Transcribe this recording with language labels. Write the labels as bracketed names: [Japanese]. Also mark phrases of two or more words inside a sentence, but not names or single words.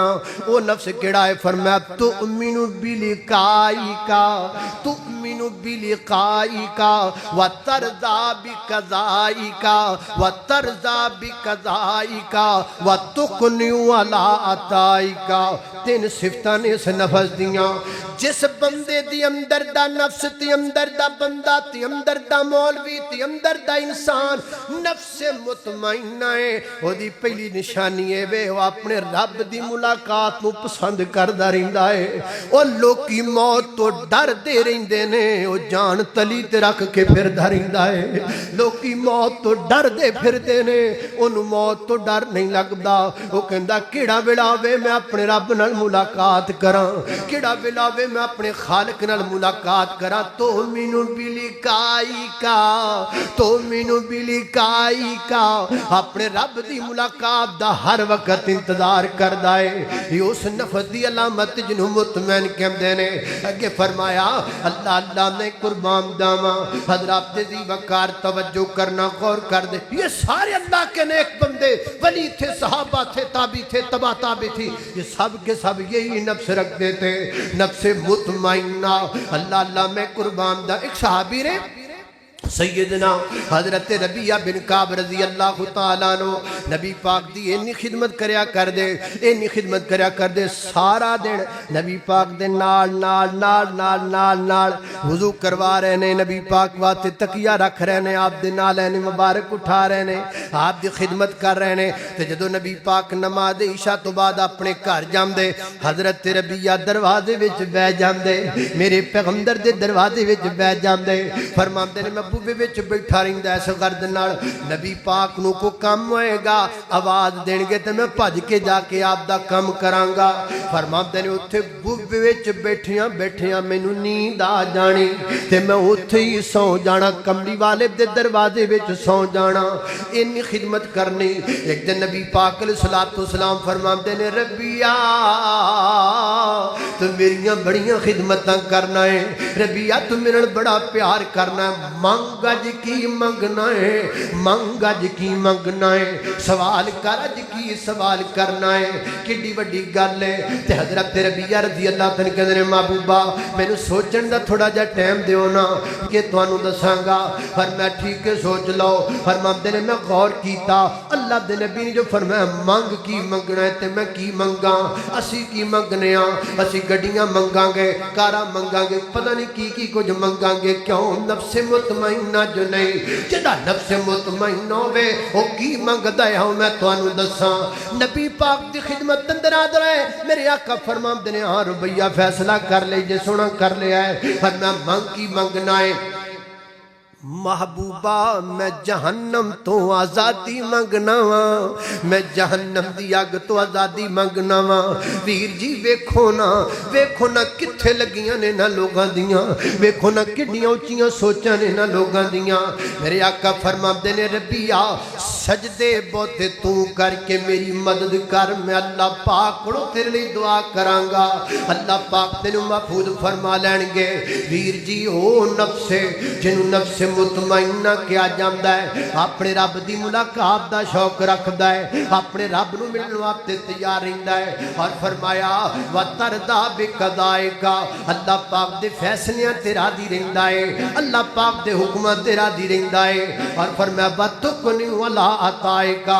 [Punjabi] او نفس کیڑا ہے؟ فرمایا [Arabic] تؤمن بلقائک تؤمن بلقائک وترضى بقضائک وترضى بقضائک وتقنع علی عطائک۔ [Punjabi] تین صفتاں نے اس نفس دیاں، جس بندے دی اندر دا نفس تے اندر دا بندہ تے اندر دا مولوی تے اندر دا انسان نفس مطمئنہ ہے، او دی پہلی نشانی ہے وے وہ اپنے رب دی ملاقات نو پسند کردا رہندا ہے۔ او لوکی موت تو ڈر دے رہندے نے، او جان تلی تے رکھ کے پھردا رہندا ہے۔ لوکی موت تو ڈر دے پھردے نے، انہوں موت تو ڈر نہیں لگدا۔ وہ کہندا کیڑا ویلا وے میں اپنے رب نال ملاقات کراں، کیڑا ویلا وے میں اپنے خالق نال ملاقات کراں۔ [Arabic] تؤمن بلقائک تؤمن بلقائک، [Punjabi] اپنے رب دی ملاقات دا ہر وقت انتظار کردا ہے۔ یہ اس نفس دی علامت جنہوں مطمئن کہندے نے۔ اگے فرمایا اللہ اللہ میں قربان جاواں، حضرات دی وقار توجہ کرنا، غور کر دے۔ [Urdu] یہ سارے اللہ کے نیک بندے، ولی تھے، صحابہ تھے، تابعی تھے، تبع تابعی تھی، یہ سب کے سب یہی نفس رکھتے تھے، نفس مطمئنہ۔ [Punjabi] اللہ اللہ میں قربان دا۔ ایک صحابی نے سیدنا حضرت ربیعہ بن کعب [Arabic] رضی اللہ تعالیٰ عنہ [Punjabi] نبی پاک دی اینی خدمت کریا کر دے، اینی خدمت کریا کر دے، سارا دن نبی پاک دے نال نال نال نال نال نال وضو کروا رہے نے، نبی پاک واسطے تکیہ رکھ رہے نے، آپ دے نال اینی مبارک اٹھا رہے نے، آپ دی خدمت کر رہے نے۔ تے جدو نبی پاک نماز عشاء تو بعد اپنے گھر جاندے، حضرت ربیعہ دروازے وچ بیٹھ جاندے، میرے پیغمبر دے دروازے وچ بیٹھ جاندے، فرماندے نے میں بوبے وچ بیٹھا رہندا اس غرض نال نبی پاک نو کو کم ہوئے گا، آواز دین گے تے میں بھج کے جا کے آپ دا کم کراں گا۔ فرماندے نے اوتھے بوبے وچ بیٹھیاں بیٹھیاں مینوں نیند آ جانی تے میں اوتھے ہی سو جانا، کملی والے دے دروازے وچ سو جانا، اینی خدمت کرنی۔ ایک دن نبی پاک [Arabic] علیہ الصلوۃ والسلام [Punjabi] فرماندے نے ربیعہ تو میریاں بڑیاں خدمتاں کرنا ہے، ربیعہ تو میرے نال بڑا پیار کرنا ہے، منگ اج کی منگنا ہے، منگ اج کی منگنا ہے، سوال کر اج کی سوال کرنا ہے، کڈی وڈی گل ہے۔ تے حضرت ربیعہ [Arabic] رضی اللہ تعالیٰ [Punjabi] کہندے نے محبوبہ مینوں سوچن دا تھوڑا جا ٹائم دیو نا کہ تانوں دساں گا۔ فرمایا ٹھیک ہے سوچ لو۔ فرماندے نے میں غور کیتا، اللہ دے نبی نے جو فرمایا منگ کی منگنا ہے تے میں کی منگاں، اسی کی منگنے ہاں، اسی گڈیاں منگاں گے، کاراں منگاں گے، پتہ نہیں کی کچھ منگاں گے، کیوں؟ نفس مطمئنہ جو نہیں، جدا نفس مطمئنہ ہوئے وہ کی منگدا ہے میں تانوں دساں۔ نبی پاک دی خدمت اندر آدر ہے، میرے آقا فرماندے نے ہاں ربیعہ فیصلہ کر لے جے سونا کر لیا ہے، فرمایا منگ کی منگنا ہے؟ محبوبہ میں جہنم تو آزادی منگنا وا، میں جہنم دی اگ تو آزادی منگنا وا۔ ویر جی ویکھو نا کتھے لگیاں نے نہ لوگاں دیاں، ویکھو نا کڈیاں اونچیاں سوچاں نے نہ لوگاں دیاں۔ میرے آقا فرماندے نے ربیعہ سجدے بہتے تو کر کے میری مدد کر، میں اللہ پاک کو تیرے لیے دعا کراں گا، اللہ پاک تینوں محفوظ فرما لین گے۔ ویر جی او نفس جنوں نفس مطمئنہ کیا جاندا ہے، اپنے رب دی ملاقات دا شوق رکھدا ہے، اپنے رب نو ملن واسطے تیار رہندا ہے، اور فرمایا [Arabic] وترضى بقضائک، [Punjabi] اللہ پاک دے فیصلیاں تے راضی رہندا ہے، اللہ پاک دے حکماں تے راضی رہندا ہے، اور فرمایا [Arabic] وتقنع علی अताएगा।